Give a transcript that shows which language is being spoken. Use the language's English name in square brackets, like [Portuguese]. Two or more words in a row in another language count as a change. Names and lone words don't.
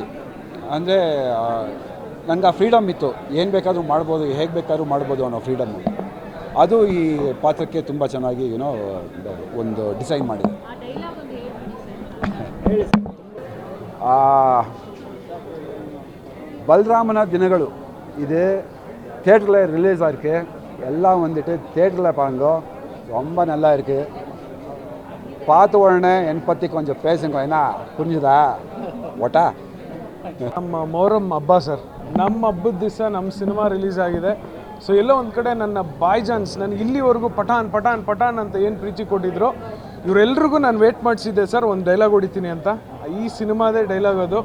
[Kannada] ಅಂದರೆ ನನಗೆ ಆ ಫ್ರೀಡಮ್ ಇತ್ತು, ಏನು ಬೇಕಾದರೂ ಮಾಡ್ಬೋದು, ಹೇಗೆ ಬೇಕಾದ್ರೂ ಮಾಡ್ಬೋದು ಅನ್ನೋ ಫ್ರೀಡಮ್ಮು. ಅದು ಈ ಪಾತ್ರಕ್ಕೆ ತುಂಬ ಚೆನ್ನಾಗಿ ಒಂದು ಡಿಸೈನ್ ಮಾಡಿದೆ. [Tamil] ಬಲರಾಮನ ದಿನಗಳು ಇದೆ தியேட்டரில் ரிலீஸ் ஆகிருக்கு. எல்லாம் வந்துட்டு தியேட்டரில் பாருங்க, ரொம்ப நல்லா இருக்குது. பார்த்த உடனே என்னை பற்றி கொஞ்சம் பேசுங்க, ஏன்னா புரிஞ்சுதா ಒಟಾ? [Kannada] ನಮ್ಮ ಮೊಹರಂ ಹಬ್ಬ ಸರ್, ನಮ್ಮ ಹಬ್ಬದ ದಿವಸ ನಮ್ಮ ಸಿನಿಮಾ ರಿಲೀಸ್ ಆಗಿದೆ. ಸೊ ಎಲ್ಲೋ ಒಂದು ಕಡೆ ನನ್ನ [English] by chance, [Kannada] ನನಗೆ ಇಲ್ಲಿವರೆಗೂ ಪಠಾನ್ ಅಂತ ಏನು ಪ್ರೀತಿ ಕೊಟ್ಟಿದ್ರು ಇವರೆಲ್ರಿಗೂ ನಾನು ವೇಟ್ ಮಾಡಿಸಿದ್ದೆ ಸರ್, ಒಂದು ಡೈಲಾಗ್ ಹೊಡಿತೀನಿ ಅಂತ. ಈ ಸಿನಿಮಾದೇ ಡೈಲಾಗ್ ಅದು.